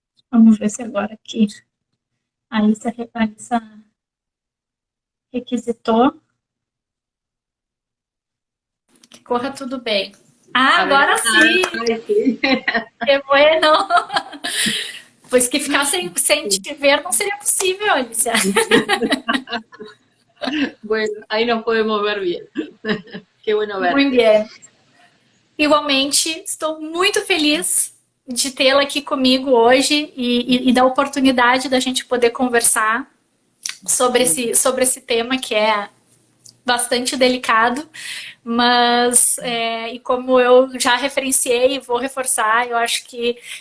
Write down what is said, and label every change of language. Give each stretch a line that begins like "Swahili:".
Portuguese: Vamos ver se agora aqui a Alissa requisitou. Que corra tudo bem. Agora sim!
Spanish: Que bueno!
Portuguese: Pois que ficar sem te ver não seria possível, Alicia.
Spanish: Bueno, ahí nos podemos ver bien. Qué bueno ver.
Portuguese: Muito bem. Igualmente, estou muito feliz de tê-la aqui comigo hoje e da oportunidade da gente poder conversar sobre esse tema que é bastante delicado, mas e como eu já referenciei e vou reforçar, eu acho que